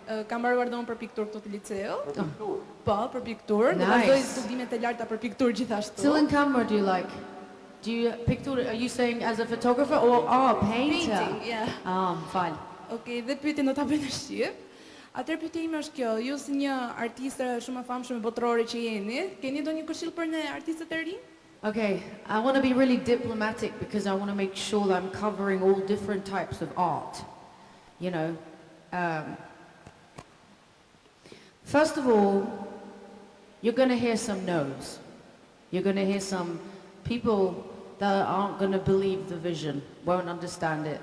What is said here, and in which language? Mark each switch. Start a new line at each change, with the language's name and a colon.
Albanian: Kam mbaruar dhomën për pikturë këtu te liceu. Po, për pikturë.
English: Nice.
Albanian: Do vazhdoj studimet e larta për pikturë gjithashtu. Cilën
English: camera do you like? Do you picture? Are you saying as a photographer or painter? Painting, yeah. Fine.
Albanian: Okay, dhe pyetjen do ta bëj në shqip. Atëherë pyetja ime është kjo, ju si një artiste shumë e famshme botërore që jeni, keni ndonjë këshill për ne artistët e rinj?
English: Okay, I want to be really diplomatic because I want to make sure that I'm covering all different types of art. You know, first of all, you're going to hear some no's. You're going to hear some people that aren't going to believe the vision, won't understand it.